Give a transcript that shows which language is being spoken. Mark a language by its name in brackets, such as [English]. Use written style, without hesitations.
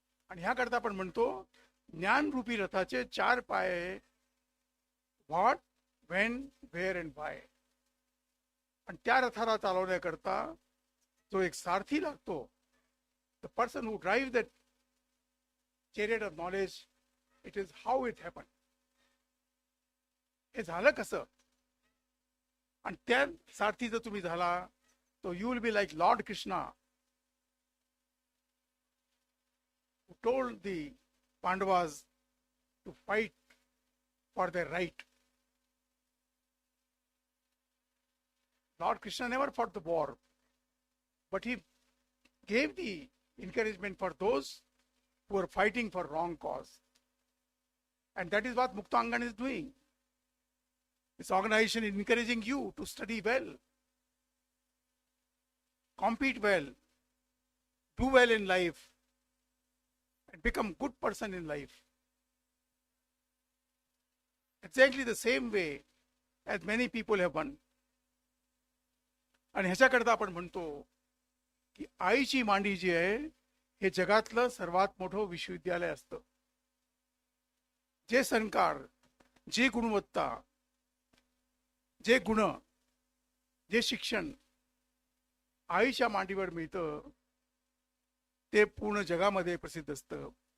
[Marathi] आणि ह्याकरता आपण म्हणतो ज्ञानरूपी रथाचे 4 पाय, [English] What, when, where and why. [Marathi] आणि त्या रथाला चालवण्याकरता जो एक सारथी लागतो, [English] The person who drive that chariot of knowledge, it is how it happen. [Marathi] हे झालं कसं. आणि त्या सारथी जर तुम्ही झाला [English] so you will be like Lord Krishna, who told the Pandavas to fight for their right. Lord Krishna never fought the war, but he gave the encouragement for those who are fighting for wrong cause. And that is what Muktangan is doing. This organization is encouraging you to study well, compete well, do well in life, and become good person in life. Exactly the same way as many people have done. [Marathi] आणि ह्याच्याकरता आपण म्हणतो की आईची मांडी जी आहे हे जगातलं सर्वात मोठं विश्वविद्यालय असतं. जे संस्कार, जे गुणवत्ता, जे गुण, जे शिक्षण आईच्या मांडीवर मिळतं ते पूर्ण जगामध्ये प्रसिद्ध असतं.